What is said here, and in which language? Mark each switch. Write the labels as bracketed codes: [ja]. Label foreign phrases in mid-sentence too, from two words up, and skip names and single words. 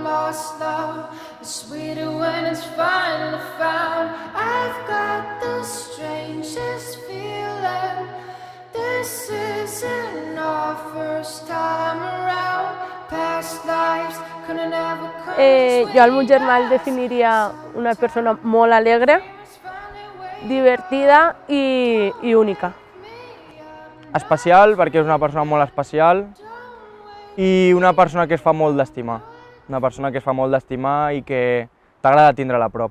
[en] Lost love is sweeter when it's finally found. I've got the strangest feeling. This isn't our first time around. Past lives couldn't ever come. [ca] Jo al meu germà el definiria una persona molt alegre, divertida i única. Especial, perquè és una persona molt especial i una persona que es fa molt d'estimar. Una persona que es fa molt d'estimar i que t'agrada tindre-la a prop.